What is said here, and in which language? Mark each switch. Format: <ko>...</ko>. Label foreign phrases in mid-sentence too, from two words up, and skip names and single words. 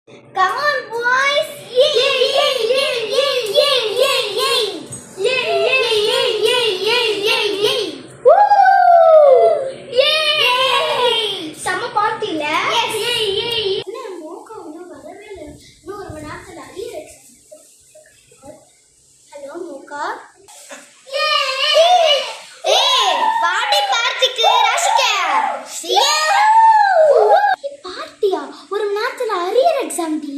<en>Come on, boys! Yay! Yay! Yay! Yay! Yay! Yay! Yay! Yay! Yay! Yay! Yay! Yay! Yay! Woo! Yay! Summer party la? Yes. Yay! Yay!</en> <ta>என்ன மோகா இன்னும் வரவே இல்லை. இன்னும் ஒரு மணி நேரத்துல</ta> <en>arrear exam.</en> <ta>ஹலோ மோகா.</ta> <en>party partyக்கு</en> <ta>ராஷிகா. பார்ட்டியா? ஒரு மணி நேரத்துல</ta> <en>arrear exam</en> <ta>டி.</ta>